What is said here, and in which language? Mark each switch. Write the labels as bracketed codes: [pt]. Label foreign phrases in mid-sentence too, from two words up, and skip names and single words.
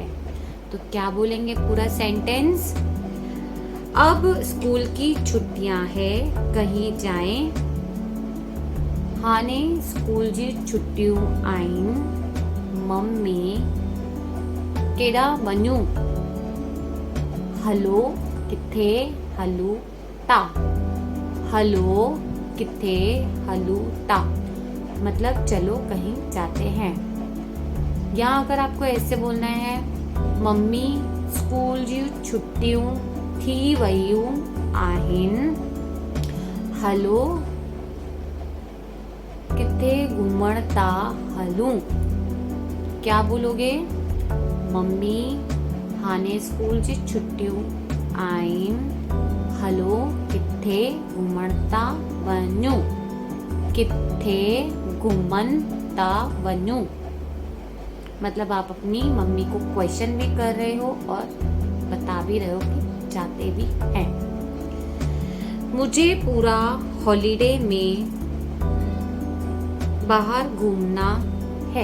[hi] तो क्या बोलेंगे पूरा सेंटेंस? अब स्कूल की छुट्टियां है, कहीं जाएं। [sd] हाने स्कूल जी छुट्टियों आइन, मम्मी केड़ा वनू, हलो किथे हलू ता, हलो किथे हलू ता मतलब [hi] चलो कहीं जाते हैं। या अगर आपको ऐसे बोलना है, [sd] मम्मी स्कूल जी छुट्टियों थी वयूं आहिन, हलो किथे घुमण ता हलूं। [hi] क्या बोलोगे? [sd] मम्मी हाने स्कूल जी छुट्टियों आइन, हलो किथे घुमण ता वञूं। किथे घुमन ता वनू [hi] मतलब आप अपनी मम्मी को क्वेश्चन भी कर रहे हो और बता भी रहे हो कि जाते भी हैं। मुझे पूरा हॉलिडे में बाहर घूमना है।